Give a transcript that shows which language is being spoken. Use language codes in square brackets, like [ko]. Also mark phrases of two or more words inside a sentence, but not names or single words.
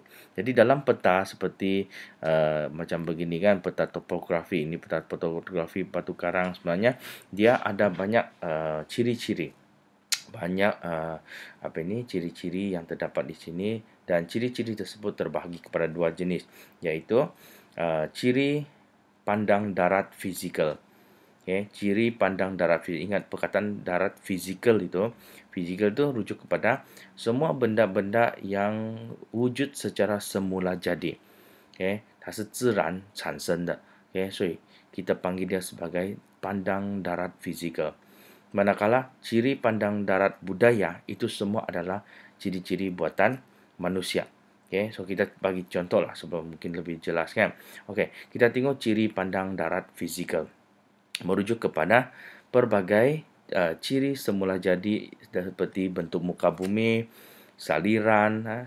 [ms] Jadi dalam peta seperti macam begini kan, peta topografi ini, peta topografi batu karang sebenarnya dia ada banyak ciri-ciri, banyak ciri-ciri yang terdapat di sini, dan ciri-ciri tersebut terbahagi kepada dua jenis, iaitu ciri pandang darat fizikal. Okay, ciri pandang darat fizikal. Ingat perkataan darat fizikal itu. Fizikal itu rujuk kepada semua benda-benda yang wujud secara semula jadi. Okay, [zh] 它是自然产生的. [ms] Okay, 所以 kita panggil dia sebagai pandang darat fizikal. Manakala ciri pandang darat budaya itu semua adalah ciri-ciri buatan manusia. Okay, so kita bagi contoh lah sebelum mungkin lebih jelas kan. Okay, kita tengok ciri pandang darat fizikal. Merujuk kepada pelbagai ciri semula jadi seperti bentuk muka bumi, saliran.